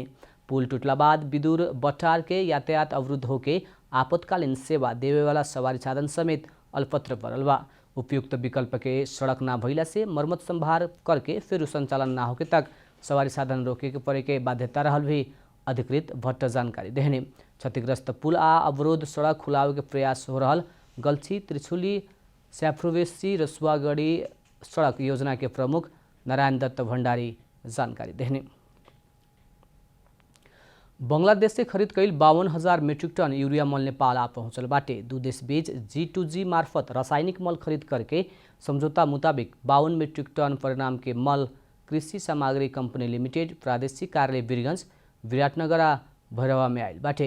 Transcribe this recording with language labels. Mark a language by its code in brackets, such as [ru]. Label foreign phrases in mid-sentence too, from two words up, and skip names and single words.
[bho] पुल टूटला बाद विदुर बटार के यातायात अवरुद्ध होके आपातकालीन सेवा देवे वाला सवारी साधन समेत अल्पत्र पड़ल बा। उपयुक्त विकल्प के सड़क ना भइला से मरम्मत संभार करके फिर संचालन ना होके तक सवारी साधन रोके के पड़े के बाध्यता रहल भी अधिकृत भट्ट जानकारी देने। क्षतिग्रस्त पुल आ अवरोध सड़क खुलावे के प्रयास हो रहल गल्छी त्रिशुली स्याफ्रुवेसी रसुवागढ़ी सड़क योजना के प्रमुख नारायण दत्त भंडारी जानकारी देने। बांग्लादेश से खरीद कईल 52,000 मीट्रिक टन यूरिया मल नेपाल आ पहुंचल बाटे। दू देश बीच G2G मार्फत रासायनिक मल खरीद करके समझौता मुताबिक 52 मीट्रिक टन परिणाम के मल कृषि सामग्री कंपनी लिमिटेड प्रादेशिक कार्यालय वीरगंज विराटनगर आ भैरवा में आयल बाटे।